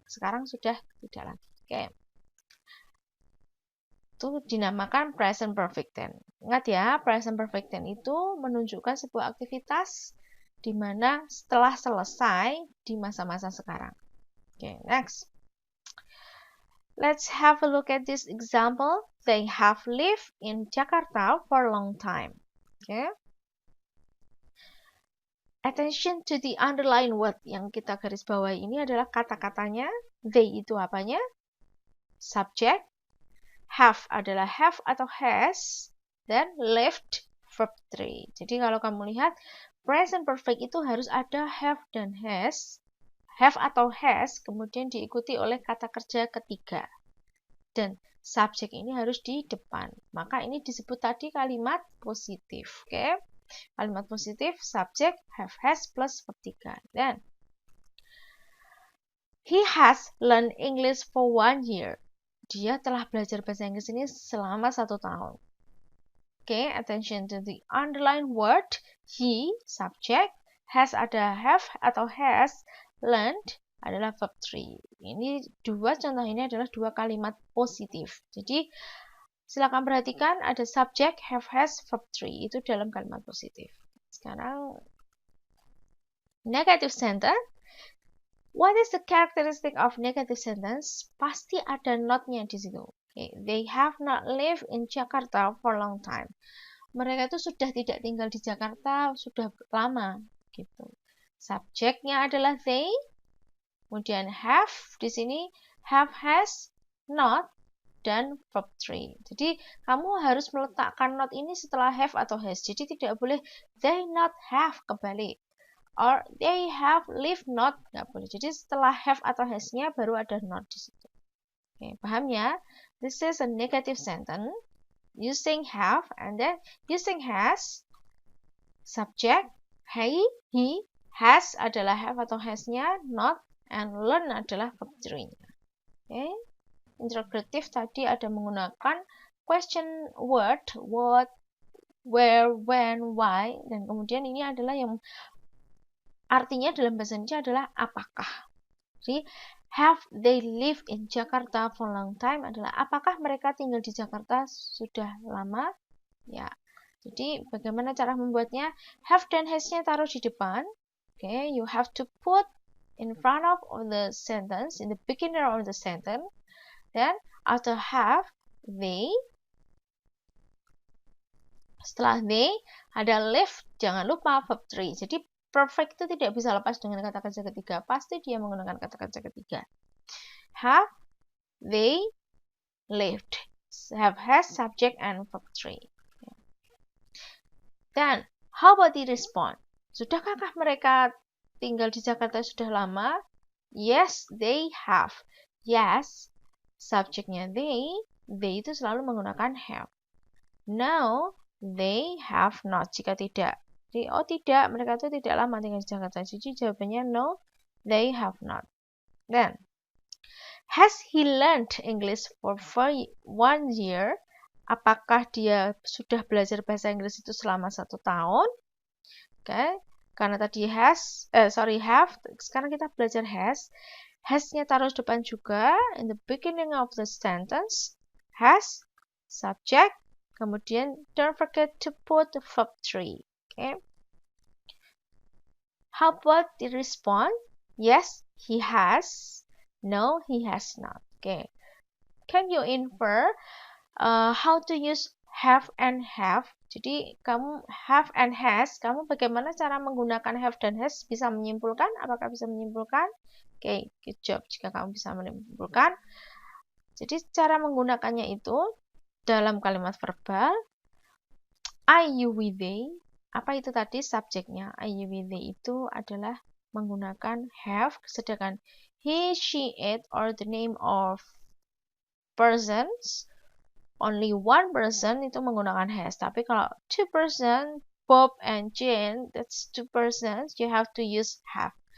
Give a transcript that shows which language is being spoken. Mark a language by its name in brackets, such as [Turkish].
[Indonesian] Sekarang sudah tidak lagi. Oke. Itu dinamakan present perfect tense. Ingat ya, present perfect tense itu menunjukkan sebuah aktivitas di mana setelah selesai di masa-masa sekarang. [English] Okay, next. Let's have a look at this example. They have lived in Jakarta for a long time. Okay. Attention to the underline word [Indonesian] yang kita garis bawahi ini adalah kata-katanya. They itu apanya? Subject. Have adalah have atau has. Dan lived verb 3. Jadi kalau kamu lihat present perfect itu harus ada have dan has. Have atau has kemudian diikuti oleh kata kerja ketiga. Dan subjek ini harus di depan. Maka ini disebut tadi kalimat positif. Oke? Kalimat positif, subjek, have, has plus verb 3. [English] Dan he has learned English for 1 year. [Indonesian] Dia telah belajar bahasa Inggris ini selama 1 tahun. [English] Oke, attention to the underlined word. [Indonesian] He, subject, has ada have atau has, learned adalah verb 3. Ini dua contoh ini adalah dua kalimat positif. Jadi silakan perhatikan ada subject, have, has, verb 3 itu dalam kalimat positif. Sekarang negative sentence. [English] What is the characteristic of negative sentence? [Indonesian] Pasti ada not-nya di situ. [English] Okay. They have not lived in Jakarta for a long time. [Indonesian] Mereka itu sudah tidak tinggal di Jakarta sudah lama gitu. Subjeknya adalah they. Kemudian have di sini have, has, not dan verb 3. Jadi kamu harus meletakkan not ini setelah have atau has. Jadi tidak boleh they not have kebalik. [English] Or they have lived not, nggak boleh. [Indonesian] Jadi setelah have atau has-nya baru ada not di situ. Oke, paham ya? [English] This is a negative sentence using have and then using has. [Indonesian] Subject, he, has adalah have atau has-nya, not, and learn adalah verb 3-nya. Oke. Interrogative tadi ada menggunakan question word, what, where, when, why, dan kemudian ini adalah yang artinya dalam bahasa Indonesia adalah apakah. Jadi, [English] have they lived in Jakarta for a long time [Indonesian] adalah apakah mereka tinggal di Jakarta sudah lama? Ya. Jadi, bagaimana cara membuatnya? Have dan has-nya taruh di depan. [English] Okay, you have to put in front of the sentence, in the beginning of the sentence. Then, after have, they. [Indonesian] Setelah they, ada live, jangan lupa verb 3. Jadi, perfect itu tidak bisa lepas dengan kata kerja ketiga. Pasti dia menggunakan kata kerja ketiga. [English] Have, they, lived. Have, has, subject, and verb 3. Dan, how about the response? [Indonesian] Sudahkah mereka tinggal di Jakarta sudah lama? [English] Yes, they have. Yes, [Indonesian] subjeknya they itu selalu menggunakan have. [English] No, they have not. [Indonesian] Jika tidak. Jadi, oh tidak, mereka itu tidak lama tinggal di Jakarta. Jadi jawabannya [English] no, they have not. Then, has he learned English for 1 year? [Indonesian] Apakah dia sudah belajar bahasa Inggris itu selama 1 tahun? Okay. Karena tadi have, sekarang kita belajar has. Has-nya taruh depan juga, [English] in the beginning of the sentence. Has, subject, kemudian don't forget to put the verb 3. Okay. How about the response? Yes, he has. No, he has not. Okay. Can you infer how to use have and have? [Indonesian] Jadi kamu have and has, kamu bagaimana cara menggunakan have dan has? Bisa menyimpulkan? Apakah bisa menyimpulkan? Oke, good job jika kamu bisa menyimpulkan. Jadi cara menggunakannya itu dalam kalimat verbal I, you, we, they. Apa itu tadi subjeknya? I, you, we, they itu adalah menggunakan have, sedangkan he, she, it, [English] or the name of persons, only one person [Indonesian] itu menggunakan has. Tapi kalau two person, Bob and Jane, [English] that's two persons, you have to use have.